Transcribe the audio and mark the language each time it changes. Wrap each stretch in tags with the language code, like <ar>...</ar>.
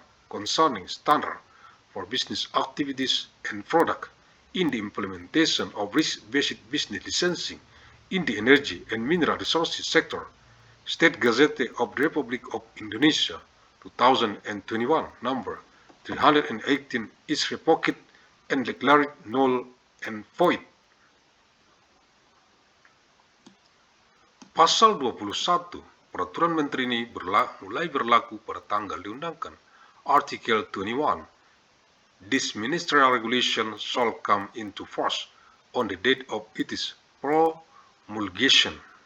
<en>concerning standard for business activities and product in the implementation of risk-based business licensing in the energy and mineral resources sector, State Gazette of the Republic of Indonesia, 2021, number 318 is revoked and declared null and void.</en> <id>Pasal 21 Peraturan Menteri ini mulai berlaku pada tanggal diundangkan.</id> <en>Article 21. This ministerial regulation shall come into force on the date of its promulgation.</en>